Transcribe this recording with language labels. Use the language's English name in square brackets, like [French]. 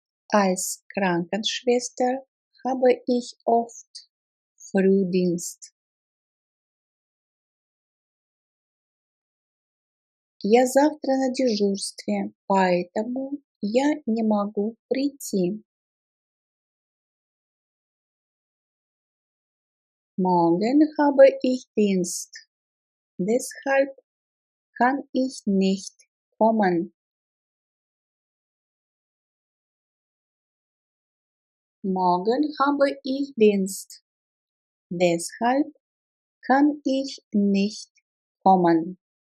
[German] Als Krankenschwester habe ich oft Frühdienst. [Russian] Я завтра на дежурстве, поэтому я не могу прийти. [German] Morgen habe ich Dienst, deshalb kann ich nicht kommen. Morgen habe ich Dienst, deshalb kann ich nicht kommen.